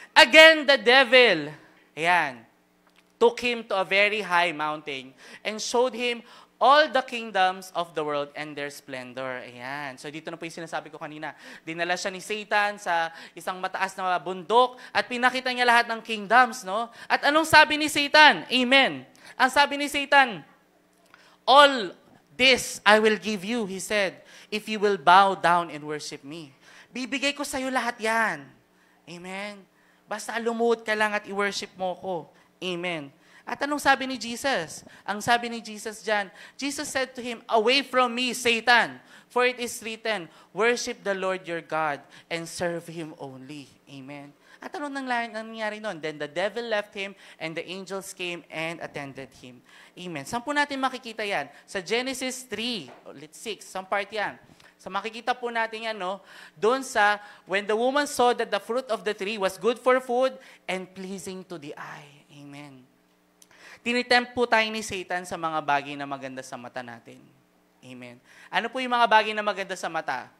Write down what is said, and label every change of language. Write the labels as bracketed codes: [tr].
[en] Again, the devil, ayan, took him to a very high mountain and showed him all the kingdoms of the world and their splendor. [tl] Ayan. So dito na po yung sinasabi ko kanina. Dinala siya ni Satan sa isang mataas na bundok at pinakita niya lahat ng kingdoms, no? At anong sabi ni Satan? Amen. Ang sabi ni Satan, [en] all this I will give you, he said, if you will bow down and worship me. [tl] Bibigay ko sa'yo lahat yan. Amen. Basta lumuhod ka lang at i-worship mo ko. Amen. At anong sabi ni Jesus? Ang sabi ni Jesus dyan, [en] Jesus said to him, away from me, Satan, for it is written, worship the Lord your God and serve Him only. Amen. [tl] At anong nangyari nun? [en] Then the devil left him and the angels came and attended him. [tl] Amen. Saan po natin makikita yan? Sa Genesis 3, 6, [en] some part [tl] yan. So makikita po natin yan, no? Doon sa, [en] when the woman saw that the fruit of the tree was good for food and pleasing to the eye. Amen. [tl] Tinitempt po tayo ni Satan sa mga bagay na maganda sa mata natin. Amen. Ano po yung mga bagay na maganda sa mata?